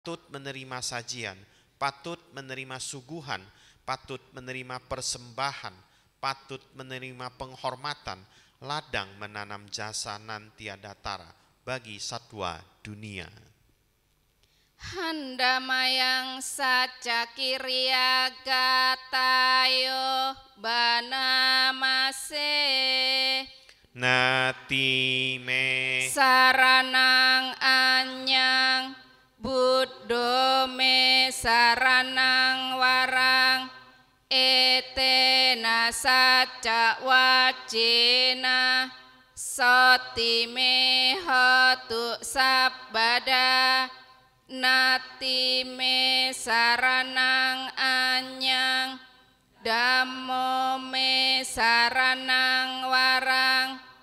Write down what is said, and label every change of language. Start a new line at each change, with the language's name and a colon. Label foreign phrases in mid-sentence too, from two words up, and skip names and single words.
Indonesian: patut menerima sajian, patut menerima suguhan, patut menerima persembahan, patut menerima penghormatan, ladang menanam jasa nan tiada tara bagi satwa dunia.
Pali: Handamayang saca kiria gatayo banamase Nati me saranang anyang buddho me saranang warang etena saca wacina soti me hotu sabbada nati me saranang anyang dhammo me saranang warang